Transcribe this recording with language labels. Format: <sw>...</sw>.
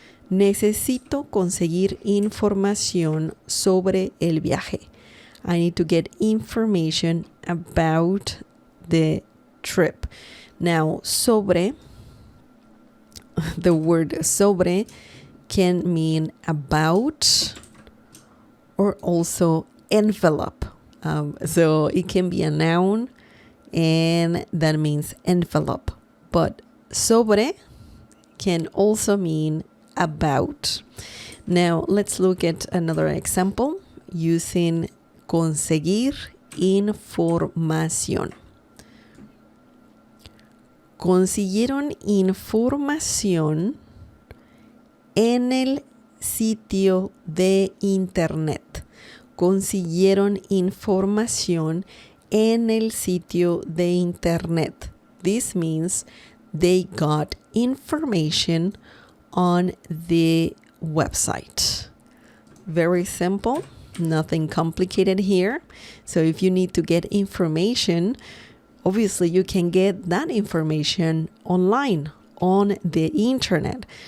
<es>Necesito conseguir información sobre el viaje.</es> <en>I need to get information about the trip. Now, sobre, the word sobre can mean about or also envelope. So it can be a noun, and that means envelope. But sobre can also mean about. Now, let's look at another example using conseguir información.</en> <es>Consiguieron información en el sitio de internet. Consiguieron información en el sitio de internet.</es> <en>This means they got information on the website. Very simple, nothing complicated here. So if you need to get information, obviously you can get that information online, on the internet.</en>